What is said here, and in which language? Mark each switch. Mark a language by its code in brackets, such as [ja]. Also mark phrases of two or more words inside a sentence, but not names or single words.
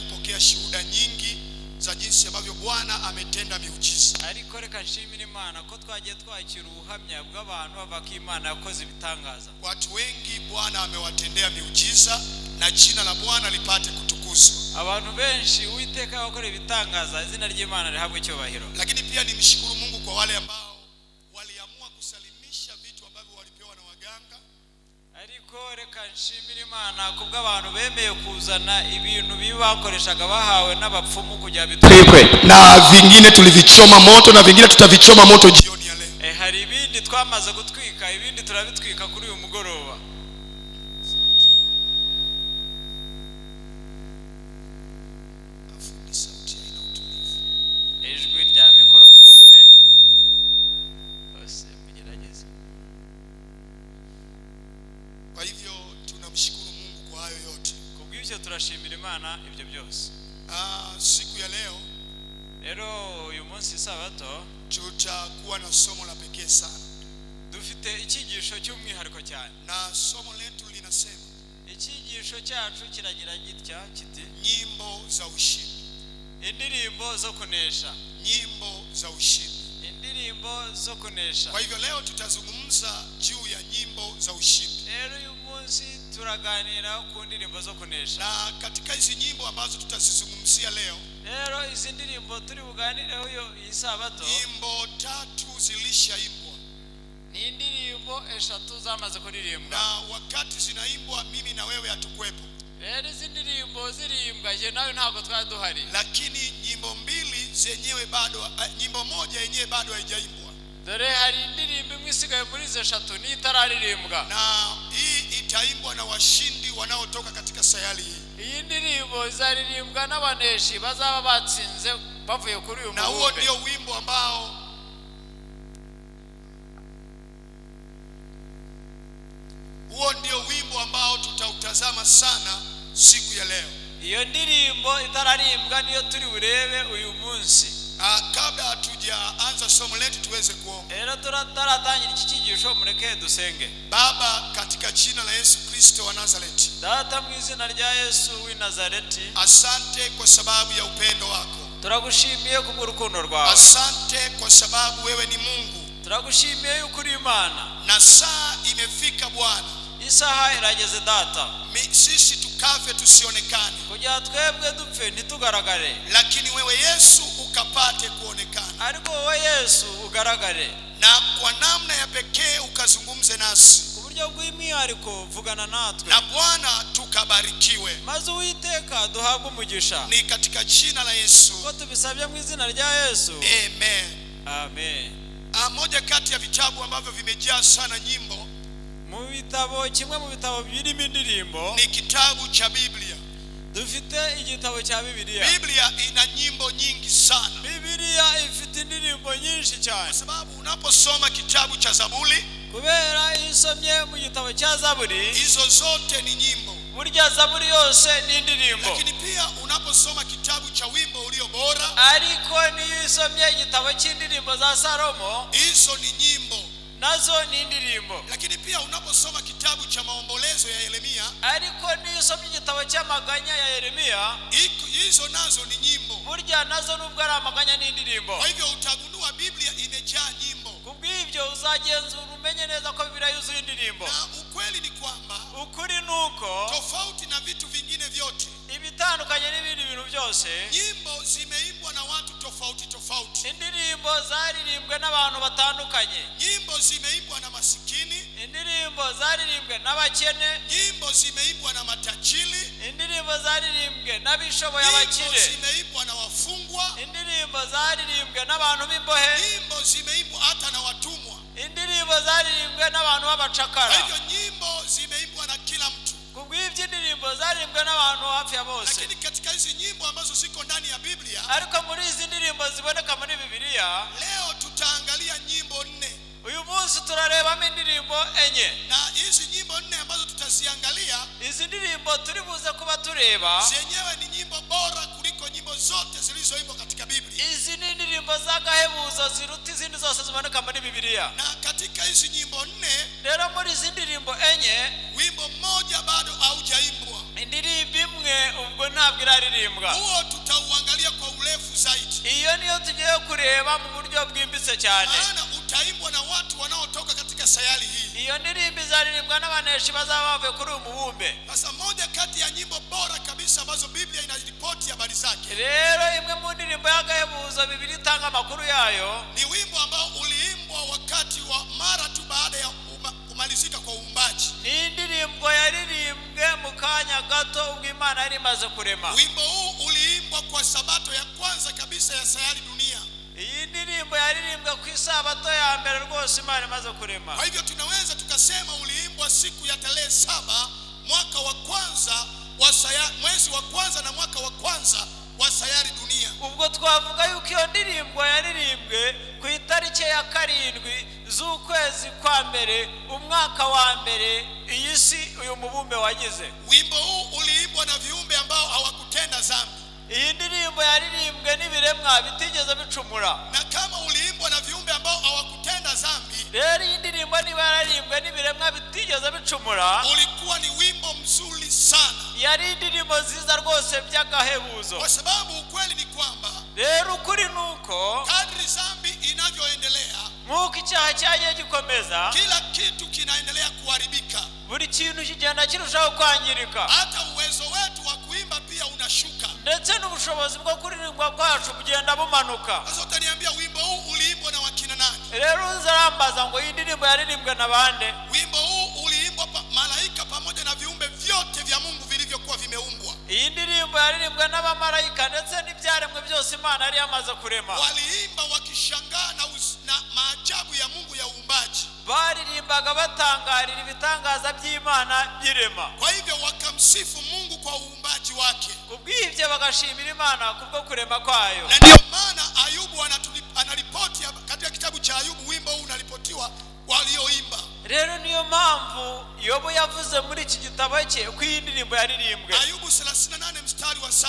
[sw] tumepokea shuhuda nyingi za jinsi ambavyo Bwana ametenda miujiza. [rw] Ariko reka nshimire Imana ko twagiye twakira ubuhamya bw'abantu bavaka Imana yakoze ibitangaza. [sw] Watu wengi Bwana amewatendea miujiza na jina la Bwana lipate kutukuzwa. [rw] Abantu benshi Uwiteka yakora ibitangaza, izina ry'Imana rihabwe icyubahiro. [sw] Lakini pia nimshukuru Mungu kwa wale ambao waliamua kusalimisha vitu ambavyo walipewa na waganga. [rw] Ariko reka nshimire Imana kubwo abantu bemeye kuzana ibintu bibakoreshaga bahawe n'abapfumu kujya bitwikwe, [sw] na vingine tulivichoma moto na vingine tutavichoma moto jioni ya leo. [rw] Hari ibindi twamaze gutwika, ibindi turabitwika kuri uyu mugoroba. Ijwi rya mikrofone bose mugerageze. [sw] Kwa hivyo tunamshukuru Mungu kwa hayo yote. [rw] Kubw'ibyo turashimira Imana ibyo byose. [sw] Siku ya leo [rw] rero uyu munsi Sabato [sw] tutakuwa na somo la pekee sana. [rw] Dufite icyigisho cy'umwihariko cyane. [sw] Na somo letu linasema, [rw] icyigisho cyacu kiragira gitya kiti [sw] nyimbo za ushindi. [rw] Indirimbo zo kunesha. [sw] Nyimbo za ushindi. [rw] Indirimbo zo kunesha. [sw] Kwa hivyo leo tutazungumza juu ya nyimbo za ushindi. [rw] Rero uyu munsi turaganira ku ndirimbo zo kunesha. [sw] Na katika hizi nyimbo ambazo tutazizungumzia leo, [rw] rero izi ndirimbo turi buganireho iyi Sabato, [sw] nyimbo 3 zilishaimbwa. [rw] Ni indirimbo 3 zamaze kuririmbwa. [sw] Na wakati zinaimbwa mimi na wewe hatukwepo. [rw] Rero izi ndirimbo zirimbwa je nawe ntabwo twari duhari. [sw] Lakini nyimbo 2 zenyewe bado, nyimbo moja yenyewe bado haijaimbwa. [rw] Dore hari indirimbo imwe isigaye muri izo 3 ni itararirimbwa. [sw] Na hii itaimbwa na washindi wanaotoka katika sayari hii. [rw] Iyi ndirimbo izaririmbwa n'abaneshi bazaba batsinze bavuye kuri uyu mubumbe. [sw] Na huo ndio wimbo ambao tutautazama sana siku ya leo. [rw] Iyo ndirimbo itararimbwa niyo turi burebe uyu munsi. [sw] Kabla hatujaanza somo letu tuweze kuomba. [rw] Rero turatangira iki cyigisho mureke dusenge. [sw] Baba, katika jina la Yesu Kristo wa Nazareti. [rw] Data mu izina rya Yesu w'i Nazareti. [sw] Asante kwa sababu ya upendo wako. [rw] Turagushimiye kubw'urukundo rwawe. [sw] Asante kwa sababu wewe ni Mungu. [rw] Turagushimiye yuko uri Imana. [sw] Na saa imefika Bwana. [rw] Isaha irageze Data. [sw] Sisi tukafe tusionekane. [rw] Kugira twebwe dupfe ntitugaragare. [sw] Lakini wewe Yesu ukapate kuonekana. [rw] Ariko wewe Yesu ugaragare. [sw] Na kwa namna ya pekee ukazungumze nasi. [rw] Kuburyo bw'imwihariko vugana natwe. [sw] Na Bwana tukabarikiwe. [rw] Maze Uwiteka duhabwe umugisha. [sw] Ni katika jina la Yesu. [rw] Ko tubisabye mu izina rya Yesu. [sw] Amen. [rw] Amen. [sw] Moja kati ya vitabu ambavyo vimejaa sana nyimbo, [rw] mu bitabo kimwe mu bitabo birimo indirimbo, [sw] ni kitabu cha Biblia. [rw] Dufite igitabo cya Biblia. [sw] Biblia ina nyimbo nyingi sana. [rw] Biblia ifite indirimbo nyinshi cyane. [sw] Kwa sababu unaposoma kitabu cha Zaburi, [rw] kubera isomye mu gitabo cya Zaburi, [sw] hizo zote ni nyimbo. [rw] Burya Zaburi yose ni indirimbo. [sw] Lakini pia unaposoma kitabu cha Wimbo Ulio Bora, [rw] ariko niyo isomye igitabo cy'indirimbo za Salomo, [sw] hizo ni nyimbo. [rw] Nazo ni indirimbo. [sw] Lakini pia unaposoma kitabu cha Maombolezo ya Yeremia, [rw] ariko niyo isomye igitabo cy'amaganya ya Yeremia, [sw] hizo nazo ni nyimbo. [rw] Burya nazo nubwo ari amaganya ni indirimbo. [sw] Kwa hivyo utagundua Biblia imejaa nyimbo. [rw] Kubw'ibyo uzagenzura umenye neza ko Biblia yuzuye indirimbo. [sw] Na ukweli ni kwamba, [rw] ukuri nuko [sw] tofauti na vitu vingine vyote, [rw] ibitandukanye n'ibindi bintu byose, [sw] nyimbo zimeimbwa na watu tofauti tofauti. [rw] Indirimbo zaririmbwe n'abantu batandukanye. [sw] Nyimbo zimeimbwa na masikini. [rw] Indirimbo zaririmbwe n'abakene. [sw] Nyimbo zimeimbwa na matajiri. [rw] Indirimbo zaririmbwe n'abishoboye abakire. [sw] Nyimbo zimeimbwa na wafungwa. [rw] Indirimbo zaririmbwe n'abantu b'imbohe. [sw] Nyimbo zimeimbwa hata na watumwa. [rw] Indirimbo zaririmbwe n'abantu b'abacakara. [sw] Hivyo nyimbo zimeimbwa na kila mtu. [rw] Kubw'ibyo indirimbo zaririmbwe n'abantu hafi ya bose. [sw] Lakini katika hizi nyimbo ambazo ziko ndani ya Biblia, [rw] ariko muri izi ndirimbo ziboneka muri Biblia, [sw] leo tutaangalia nyimbo 4. [rw] uyu munsi turarebamo indirimbo 4. [sw] Na hizi nyimbo 4 ambazo tutaziangalia, [rw] izi ndirimbo turi buze kuba tureba, [sw] zenyewe ni nyimbo bora kuliko nyimbo zote zilizoimbwa katika Biblia. [rw] Izi ni indirimbo z'agahebuzo ziruta izindi zose ziboneka muri Biblia. [sw] Na katika hizi nyimbo 4, [rw] rero muri izi ndirimbo 4, [sw] wimbo mmoja bado haujaimbwa. [rw] indirimbo imwe ubwo ntabwo ntabwo iraririmbwa. [sw] Huo tutauangalia kwa urefu zaidi. [rw] Iyo niyo tugiye kureba mu buryo bwimbitse cyane. [sw] Maana utaimbwa na watu wanaotoka katika sayari hii. [rw] Iyo ndirimbo izaririmbwa n'abaneshi bazaba bavuye kuri umubumbe. [sw] Sasa moja kati ya nyimbo bora kabisa ambazo Biblia inaripoti habari zake. [rw] Rero imwe mu ndirimbo y'agahebuzo Biblia itanga amakuru yayo [sw] ni wimbo ambao uliimbwa wakati wa mara tu baada ya kumalizika kwa uumbaji. [rw] Ni indirimbo yaririmbwe mu kanya gato ubwo Imana yari imaze kurema. [sw] Wimbo huu uliimbwa kwa sabato ya kwanza kabisa ya sayari dunia. [rw] Iyi ndirimbo yaririmbwe ku isabato ya mbere rwose Imana imaze kurema. [sw] Kwa hivyo tunaweza tukasema uliimbwa siku ya tarehe 7 mwaka wa kwanza wa mwezi wa kwanza na mwaka wa kwanza wa sayari dunia. [rw] Ubwo twavuga yuko iyo ndirimbo yaririmbwe ku itariki ya 7 z'ukwezi kwa mbere umwaka wa mbere iyi si uyu mubumbe wagize. [sw] Wimbo huu uliimbwa na viumbe ambao hawakutenda dhambi. [rw] Iyi ndirimbo yaririmbwe n'ibiremwa bitigeze bicumura. [sw] Na kama uliimbwa na viumbe ambao hawakutenda dhambi, [rw] rero iyi ndirimbo niba yaririmbwe n'ibiremwa bitigeze bicumura, [sw] ulikuwa ni wimbo mzuri sana. [rw] Yari indirimbo nziza rwose by'agahebuzo. [sw] Kwa sababu ukweli ni kwamba [rw] rero ukuri nuko [sw] kadri dhambi inavyoendelea, [rw] nk'uko icyaha cyagiye gikomeza, [sw] kila kitu kinaendelea kuharibika. [rw] buri kintu kigenda kirushaho kwangirika. [sw] Hata uwezo wetu wa kuimba pia unashuka. [rw] Ndetse n'ubushobozi bwo kuririmba kwacu bugenda bumanuka. [sw] Sasa utaniambia wimbo huu uliimbwa na wakina nani? [rw] Rero uzarambaza ngo iyi ndirimbo yaririmbwe na bande? [sw] Wimbo huu uliimbwa malaika pamoja na viumbe vyote vya Mungu vilivyokuwa vimeumbwa. [rw] Iyi ndirimbo yaririmbwe n'abamarayika ndetse n'ibyaremwe byose Imana yari yamaze kurema. [sw] Waliimba wakishangaa na maajabu ya Mungu ya uumbaji. [rw] Baririmbaga batangarira ibitangaza by'Imana birema. [sw] Kwa hivyo wakamsifu Mungu kwa uumbaji wake. [rw] Kubw'ibyo bagashimira Imana kubwo kurema kwayo. [sw] Na ndio maana Ayubu anaripoti katika kitabu cha Ayubu, wimbo huu unaripotiwa walioimba. [rw] Rero niyo mpamvu Yobu yavuze muri iki gitabo cye ko iyi ndirimbo yaririmbwe. [sw] Ayubu 38 mstari wa 7.